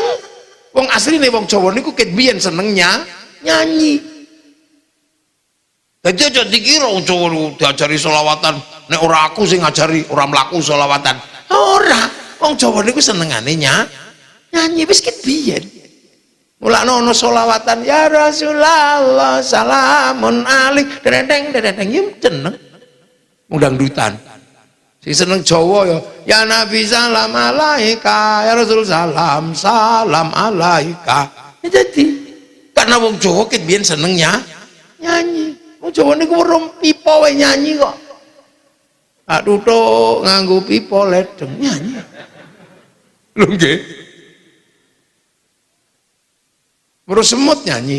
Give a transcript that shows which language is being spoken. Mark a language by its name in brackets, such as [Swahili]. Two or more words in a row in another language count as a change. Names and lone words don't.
[Javanese] Wong asline wong Jawa niku ket biyen senengnya nyanyi. Dadi aja dikira wong Jawa diajari sholawatan, nek ora aku sing ngajari, ora mlaku sholawatan. Ora, wong Jawa niku senengane nyanyi wis ket biyen. Mulane ana sholawatan [Arabic] يا رسول الله سلام عليك [Javanese] dedeng dedeng yum jeneng wong dangdutan. Sing seneng Jawa [Arabic] يا نبي سلام عليك يا رسول سلام عليك. [Indonesian] Jadi karena [Javanese] wong Jawa ket biyen seneng nyanyi. Wong Jawa niku weruh pipa wae nyanyi kok. Aduh tok nganggo pipa ledeng nyanyi. Lho nggih. Weruh semut nyanyi.